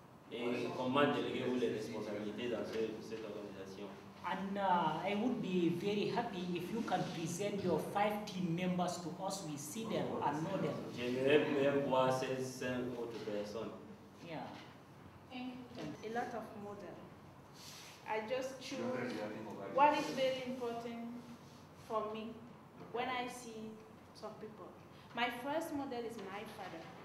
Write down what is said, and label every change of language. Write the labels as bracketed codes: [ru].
[fr] Et comment déléguez-vous les responsabilités dans cette organisation? [en] And I would be very happy if you can present your 5 team members to us. We see them and know them. [fr] J'aimerais même voir ces 5 autres personnes. [en] Yeah. A lot of models. I just choose what is very important for me when I see some people. My first model is my father.